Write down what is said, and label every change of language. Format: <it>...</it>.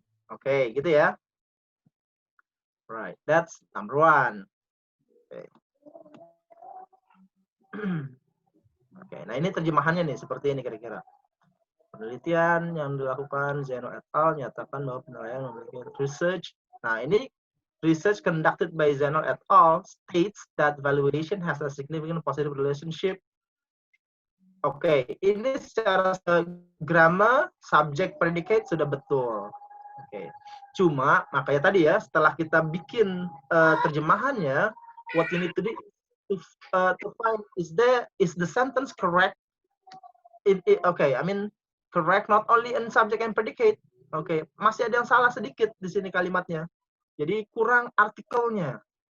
<id>Oke, gitu ya.</id> <en>Right, that's number one. Okay.</en> <id>Oke, nah ini terjemahannya nih seperti ini kira-kira. Penelitian yang dilakukan Zainal et al nyatakan bahwa penilaian memiliki research. Nah, ini</id> <en>research conducted by Zainal et al states that valuation has a significant positive relationship.</en> <id>Oke, ini secara grammar, subject, predicate sudah betul. Oke. Cuma makanya tadi ya, setelah kita bikin terjemahannya,</id> <en>what you need to do to find is the sentence correct okay, I mean correct not only in subject and predicate.</en> <id>Oke, masih ada yang salah sedikit di sini kalimatnya. Jadi kurang artikelnya.</id>